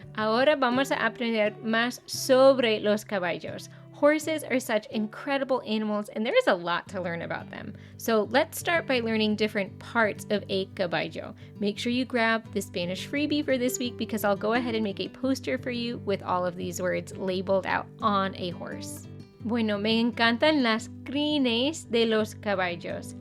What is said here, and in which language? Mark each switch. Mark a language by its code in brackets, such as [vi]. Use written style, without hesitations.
[es] Ahora vamos a aprender más sobre los caballos. [en] Horses are such incredible animals, and there is a lot to learn about them. So let's start by learning different parts of a caballo. Make sure you grab the Spanish freebie for this week because I'll go ahead and make a poster for you with all of these words labeled out on a horse. [es] Bueno, me encantan las crines de los caballos.